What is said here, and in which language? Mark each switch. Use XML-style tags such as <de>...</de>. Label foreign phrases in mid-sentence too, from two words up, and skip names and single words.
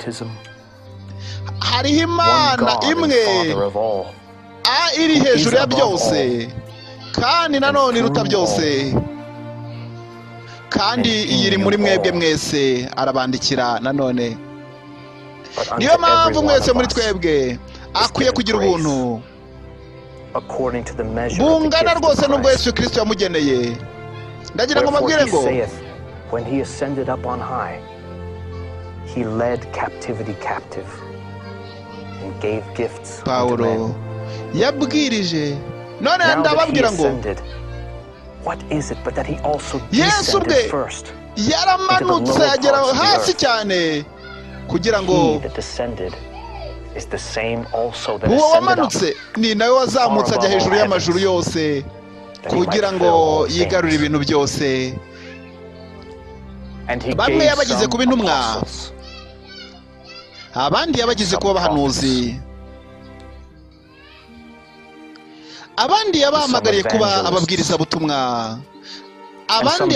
<rw>hariho Imana imwe iri hejuru ya byose, kandi nanone iruta byose, kandi iyiri muri mwebwe mwese arabandikira nanone. Niyo mpamvu mwese muri twebwe akwiye kugira ubuntu bungana rwose n'ubwo Yesu Kristo yamugeneye. Ndagira ngo mabwire ngo</rw> <en>when he ascended up on high, he led captivity captive and gave gifts unto</en> <rw>Paulo yabwirije, none ndababwira ngo</rw> <en>what is it but that he also Yesu descended</en> <rw>bwe</rw> <en>first</en> <rw>yaramanutse agera hasi cyane kugira ngo uwo wamanutse ni nawe wazamutse ajya hejuru y'amajuru yose kugira ngo yigarure ibintu byose. Bamwe yabagize kuba intumwa, abandi yabagize kuba abahanuzi, abandi yabahamagariye kuba ababwirizabutumwa, abandi</rw>